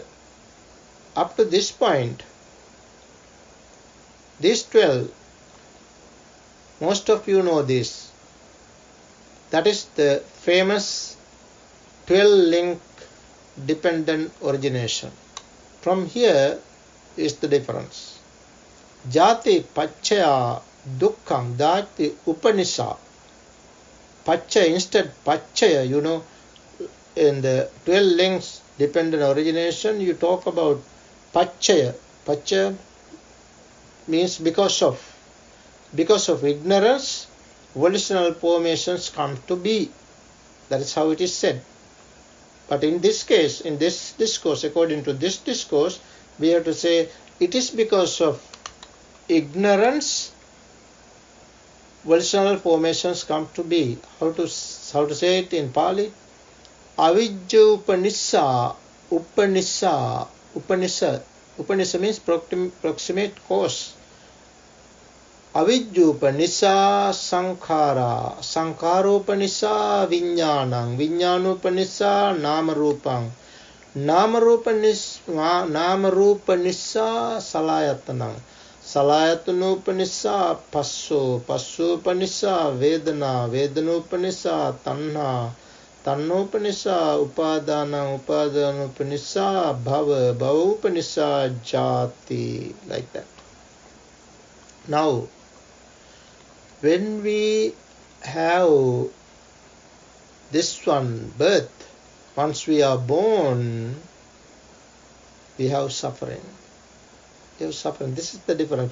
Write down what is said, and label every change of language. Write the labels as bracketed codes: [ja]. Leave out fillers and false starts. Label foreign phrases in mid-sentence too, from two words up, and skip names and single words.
[en] Up to this point, these 12, most of you know this. That is the famous 12-link dependent origination. From here is the difference. [pi] Jati pacchaya dukkham, jati upanisa. [en] Pacchaya, instead pacchaya, in the 12 links dependent origination, you talk about pacchaya. Pacchaya means because of ignorance, volitional formations come to be. That is how it is said. But in this case, in this discourse, according to this discourse, we have to say it is because of ignorance volitional formations come to be. How to say it in Pali? [pi] Avijja Upanisa [en] means proximate cause. [pi] Avijjupanisa sankhara, sankharopanisa viññānaṁ, viññānopanisa namarupam, namarupanisa salayatanam, salayatanopanisa passo, passopanisa vedana, vedanopanisa tanha, tannopanisa upadana, upadanopanisa bhava, bhavopanisa jati, [en] like that. Now, when we have this one, birth, once we are born, we have suffering. We have suffering. This is the difference.